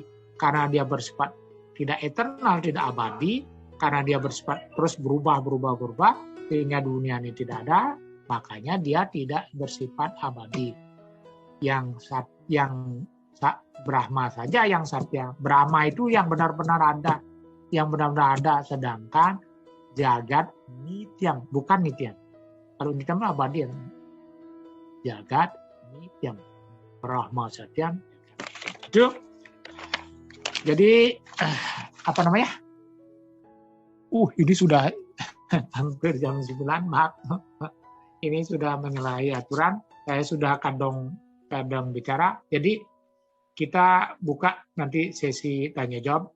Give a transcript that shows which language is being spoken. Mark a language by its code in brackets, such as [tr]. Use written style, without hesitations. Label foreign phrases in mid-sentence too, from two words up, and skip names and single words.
[id] Karena dia bersifat tidak eternal, tidak abadi, karena dia bersifat terus berubah, sehingga dunia ini tidak ada, makanya dia tidak bersifat abadi. Yang yang Brahma saja yang satya. Brahma itu yang benar-benar ada, sedangkan [sa] jagat nityam, [id] bukan nityam. Kalau nityam abadi, [sa] jagat nityam, Brahma satyam. [id] Itu jadi apa namanya? Ini sudah hampir jam 9, maaf. Ini sudah menyalahi aturan. Saya sudah kadang bicara. Jadi kita buka nanti sesi tanya jawab.